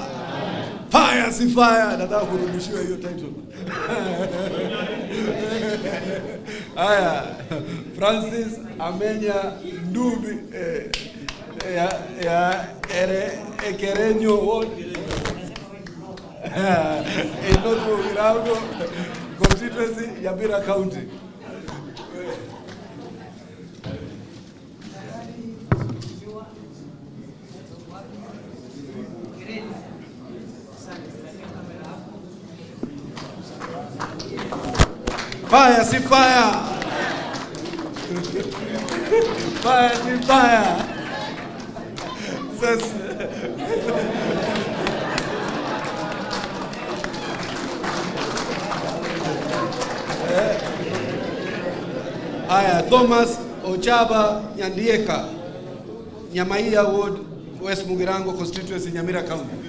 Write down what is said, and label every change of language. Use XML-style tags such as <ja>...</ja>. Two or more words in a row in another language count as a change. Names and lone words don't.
<sw>Fire, si fire. Nataka kurudishiwa hiyo title.</sw> <guz>Aya, Francis Amenya Ndubi ya Ekerenyo Ward. Enoto Mirago constituency, Nyamira County.</guz> <sw>Fire, si fire. Fire, si fire.</sw> <guz>Aya, Thomas Ochaba Nyandieka, Nyamaiya Ward, West Mugirango constituency, Nyamira County.</guz>